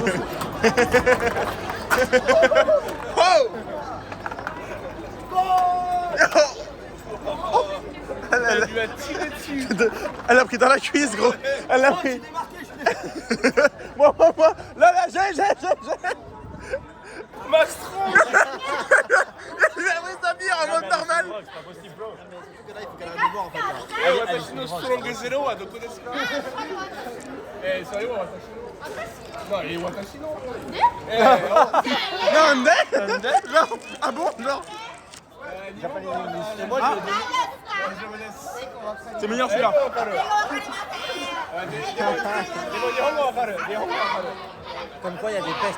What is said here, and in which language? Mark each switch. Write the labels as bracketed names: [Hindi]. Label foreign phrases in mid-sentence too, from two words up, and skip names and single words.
[French] Elle lui a tiré dessus. Elle a pris dans la cuisse, gros. Elle a pris... moi. Là, j'ai. Mastron. Il a pris sa bière en mode normal. C'est pas possible, bro. Mais il faut qu'elle aille voir en fait. [Japanese] Eh, 私のストロングゼロはどこですか? Eh, [French] ça y est, [Japanese] 私の. [French] Non, et [Japanese] 私の. [French] Non, non. Ah bon, non. Et moi, je me laisse. C'est meilleur celui-là. Comme quoi, il y a des pestes.